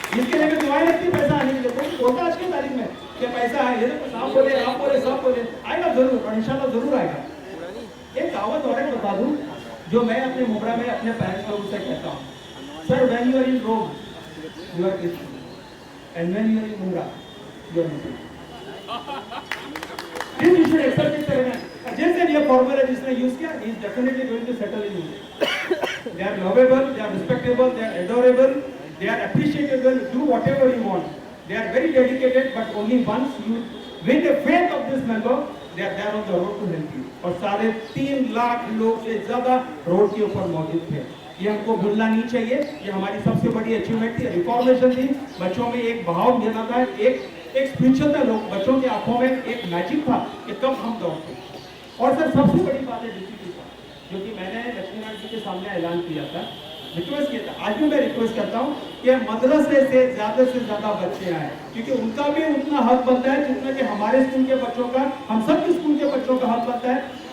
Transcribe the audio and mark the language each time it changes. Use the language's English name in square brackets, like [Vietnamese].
[Hindi] इसके लिए दुआएं लगती पैसा आने के लिए, कोई बोलता आज की तारीख में कि पैसा है, ये तो आप बोले, आप बोले, सब बोले, आएगा जरूर, और इंशाल्लाह जरूर आएगा। एक कहावत और एक बता दूं जो मैं अपने मुबरा में अपने पेरेंट्स लोगों से कहता हूँ, [English] Sir when you are in Rome you are Christian, and when you are in Mumra, you are Muslim. This you should accept it, sir. [Hindi] जैसे ये फॉर्मूला जिसने यूज किया, [English] he is definitely going to settle in Muslim. They are lovable, they are respectable, they are adorable, they are appreciable. Do whatever you want. They are very dedicated, but only once you win the faith of this member, they are there on the road to help you. [Hindi] और 3.5 लाख लोग से ज्यादा road के ऊपर मौजूद थे। ये हमको भूलना नहीं चाहिए, ये हमारी सबसे बड़ी अचीवमेंट थी, रिफॉर्मेशन थी। बच्चों में एक भाव मिला था, एक स्पिरिचुअल था, लोग बच्चों की आंखों में एक मैजिक था कि कब हम दौड़ते। और सर सबसे बड़ी बात है डिसिप्लिन का, जो कि मैंने लक्ष्मीनारायण जी के सामने ऐलान किया था, रिक्वेस्ट किया था, आज भी मैं रिक्वेस्ट करता हूँ कि मदरसे से ज्यादा बच्चे आए, क्योंकि उनका भी उतना हक बनता है जितना कि हमारे स्कूल के बच्चों का, हम सब स्कूल के बच्चों का हक बनता है।